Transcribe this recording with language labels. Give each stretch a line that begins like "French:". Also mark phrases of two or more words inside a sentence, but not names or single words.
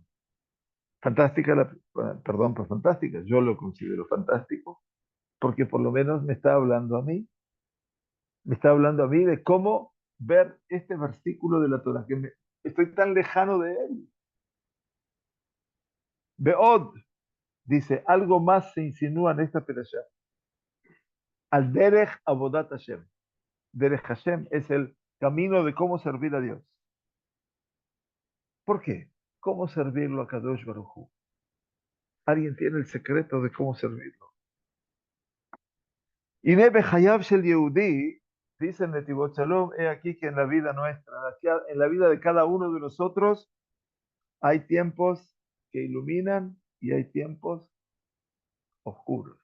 Spanish: Fantástica, perdón por fantástica, yo lo considero fantástico, porque por lo menos me está hablando a mí, me está hablando a mí de cómo ver este versículo de la Torah, estoy tan lejano de él. Beod, dice, algo más se insinúa en esta perashá.
Hebrew: על דרך עבודת השם.
Spanish: Derech Hashem es el camino de cómo servir a Dios. ¿Por qué? ¿Cómo servirlo a Kadosh Baruj Hu? ¿Alguien tiene el secreto de cómo servirlo? Y Nebe Hayab Shel Yehudi, dice en Netivot Shalom, he aquí que en la vida nuestra, en la vida de cada uno de nosotros, hay tiempos que iluminan y hay tiempos oscuros.